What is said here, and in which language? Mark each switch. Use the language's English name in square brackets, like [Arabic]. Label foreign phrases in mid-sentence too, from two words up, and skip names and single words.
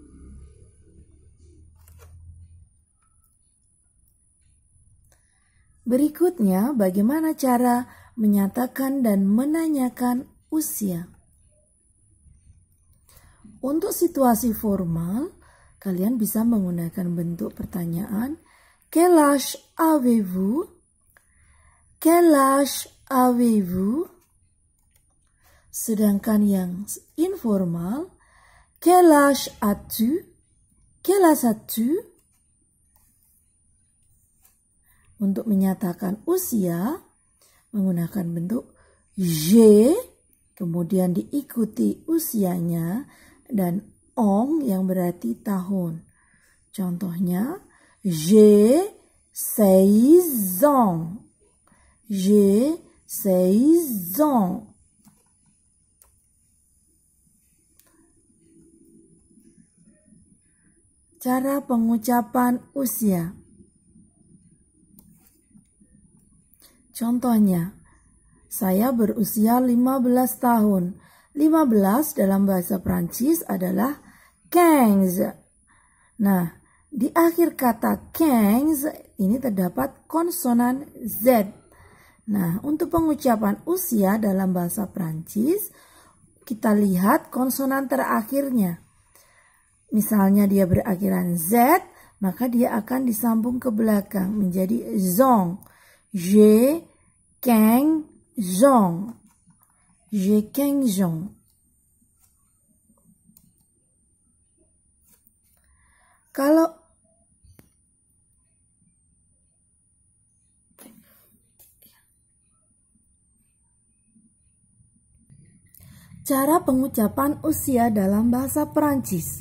[Indonesian] Berikutnya, bagaimana cara menyatakan dan menanyakan usia. Untuk situasi formal, kalian bisa menggunakan bentuk pertanyaan [French] Quel âge avez-vous? Quel âge avez-vous? [Indonesian] Sedangkan yang informal, [French] Quel âge as-tu? Quel âge as-tu? [Indonesian] Untuk menyatakan usia, menggunakan bentuk je, kemudian diikuti usianya, dan ong yang berarti tahun. Contohnya, [French] j'ai 16 ans. J'ai 16 ans. [Indonesian] Cara pengucapan usia. Contohnya, saya berusia 15 tahun. 15 dalam bahasa Prancis adalah 15. Nah, di akhir kata 15 ini terdapat konsonan Z. Nah, untuk pengucapan usia dalam bahasa Prancis, kita lihat konsonan terakhirnya. Misalnya dia berakhiran Z, maka dia akan disambung ke belakang menjadi zong. [French] J'ai 15 ans. J'ai 15 ans. [Indonesian] Kalau cara pengucapan usia dalam bahasa Perancis.